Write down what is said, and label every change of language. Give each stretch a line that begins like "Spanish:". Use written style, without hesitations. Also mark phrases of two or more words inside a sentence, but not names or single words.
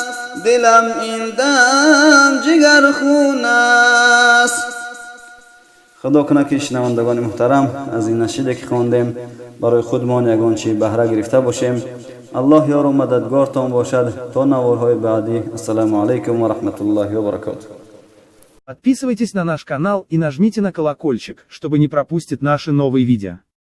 Persian: دلم این دم جگر خون است. خدا کنه که شنوندگان محترم از این نشیده که خواندیم برای خودمان یگان چی بهره گرفته باشیم. الله یار و مددگارتان باشد تا نوارهای بعدی.
Arabic: السلام علیکم و رحمت الله و برکاته.
Russian: Подписывайтесь на наш канал и нажмите на колокольчик, чтобы не пропустить наши новые видео.